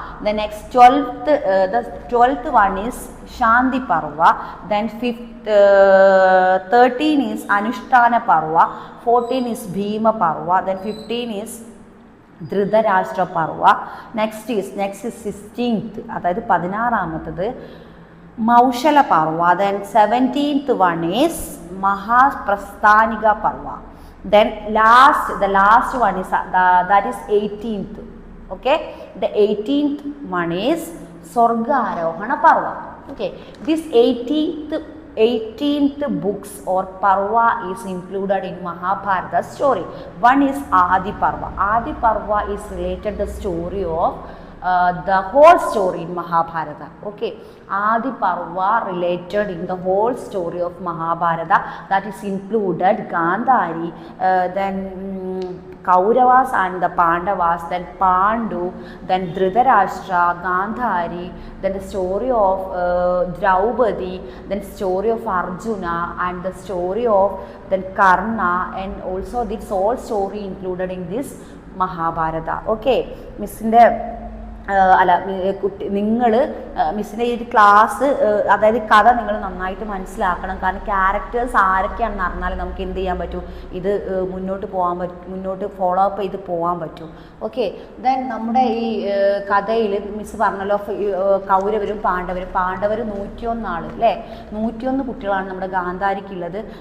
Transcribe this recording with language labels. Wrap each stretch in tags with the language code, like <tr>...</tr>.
<en>The next 12th one is Shanti Parva, then 13 is Anushthana Parva, 14 is Bhima Parva, then 15 is Dhritarashtra Parva. Next is 16th</en> <ml>അതായത് 16ാമത്തത്</ml> <en>Mausala Parva, then 17th one is Mahaprasthanika Parva, Then the last one is that is 18th. Okay, the 18th one is Swargarohana Parva. Okay, this 18th books or Parva is included in Mahabharata story. One is Adi Parva. Adi Parva is related the story of the whole story in Mahabharata. Okay, Adi Parva related in the whole story of Mahabharata, that is included Gandhari, then Kauravas and the Pandavas, then Pandu, then Dhritarashtra, Gandhari, then the story of Draupadi, then story of Arjuna, and the story of then Karna, and also this whole story included in this Mahabharata.</en> <ml>Okay, Miss അല്ല കുട്ടി നിങ്ങൾ മിസ്സിൻ്റെ ഈ ഒരു class അതായത് കഥ നിങ്ങൾ നന്നായിട്ട് മനസ്സിലാക്കണം. കാരണം ക്യാരക്ടേഴ്സ് ആരൊക്കെയാണെന്ന് അറിഞ്ഞാൽ നമുക്ക് എന്ത് ചെയ്യാൻ പറ്റും, ഇത് മുന്നോട്ട് ഫോളോ അപ്പ് ചെയ്ത് പോകാൻ പറ്റും. ഓക്കെ, ദെൻ നമ്മുടെ ഈ കഥയിൽ മിസ് പറഞ്ഞല്ലോ കൗരവരും പാണ്ഡവരും 101 ആൾ അല്ലേ, 101 കുട്ടികളാണ് നമ്മുടെ ഗാന്ധാരിക്കുള്ളത്.</ml>